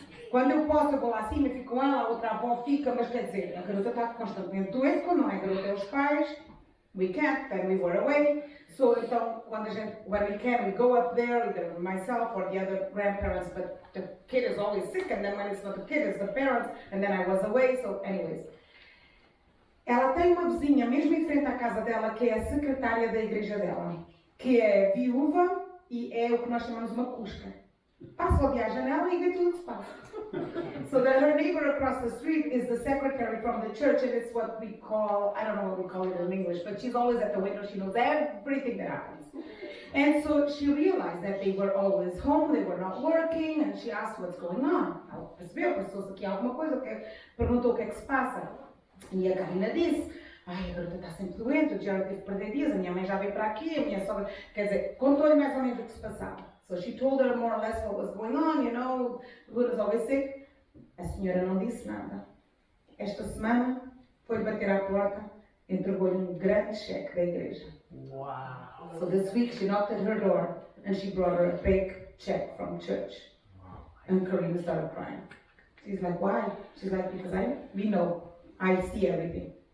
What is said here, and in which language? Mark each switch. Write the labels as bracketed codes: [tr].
[pt] Quando eu posso, eu vou lá acima, fico com ela, a outra avó fica, mas quer dizer, a garota está constantemente doente, quando não é a garota, é os pais. [en] we can't, then we were away. So então, when we can, we go up there, either myself or the other grandparents, but the kid is always sick, and then when it's not the kid, it's the parents, and then I was away, so anyways. [pt] Ela tem uma vizinha, mesmo em frente à casa dela, que é a secretária da igreja dela, que é viúva e é o que nós chamamos uma cusca. Passa ali à janela e vê tudo o que se passa. [en] So that her neighbor across the street is the secretary from the church, and it's what we call, I don't know what we call it in English, but she's always at the window, she knows everything that happens. And so she realized that they were always home, they were not working, and she asked what's going on. [pt] Ela percebeu, passou-se aqui alguma coisa, perguntou o que é que se passa. E a Karina disse, ai, a garota está sempre doente, o Jared teve que perder dias, a minha mãe já veio para aqui, a minha sogra, quer dizer, contou-lhe mais ou menos o que se passava. [en] So she told her more or less what was going on, you know, Good was always sick. [pt] A senhora não disse nada. Esta semana foi bater à porta, entregou-lhe um grande cheque da igreja. [en] Wow. So this week she knocked at her door and she brought her a big check from church. And Karina started crying. She's like, why? She's like, because we know, I see everything.